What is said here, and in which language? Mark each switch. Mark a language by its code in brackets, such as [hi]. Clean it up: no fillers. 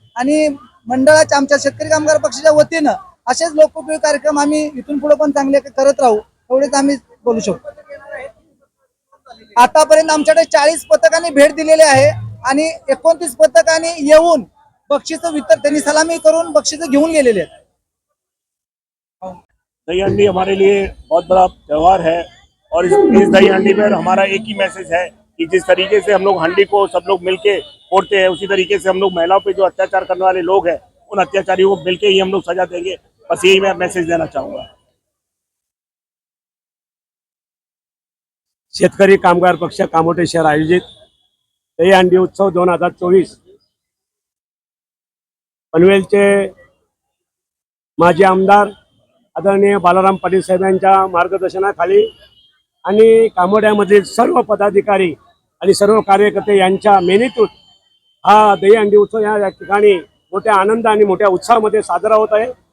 [mr] आणि मंडळाच्या आमच्या शेतकरी कामगार पक्षाच्या वतीनं असेच लोकोपयोगी कार्यक्रम आम्ही इथून पुढे पण चांगले करत राहू, एवढेच आम्ही बोलू शकतो. आतापर्यंत आमच्याकडे 40 पथकांनी भेट दिलेली आहे आणि 29 पथकांनी येऊन बक्षीस वितरण, त्यांनी सलामी करून बक्षीस घेऊन गेलेले आहेत. [hi] दही हांडी हमारे लिए बहुत बड़ा त्यौहार है और इस दही हांडी पर हमारा एक ही मैसेज है कि जिस तरीके से हम लोग हांडी को सब लोग मिलके फोड़ते हैं, उसी तरीके से हम लोग महिलाओं पे जो अत्याचार करने वाले लोग हैं उन अत्याचारियों को मिलके ही हम लोग सजा देंगे. बस यही मैं मैसेज देना चाहूंगा. [mr] शेतकरी कामगार पक्ष कामोठे शहर आयोजित दही हांडी उत्सव 2024 पनवेलचे माजी आमदार आदरणीय बालाराम पाटील साहेबांच्या मार्गदर्शनाखाली आणि कामोड्यामधील सर्व पदाधिकारी आणि सर्व कार्यकर्ते यांच्या मेहनतीतून हा दहीहंडी उत्सव या ठिकाणी मोठ्या आनंद आणि मोठ्या उत्साहामध्ये साजरा होत आहे.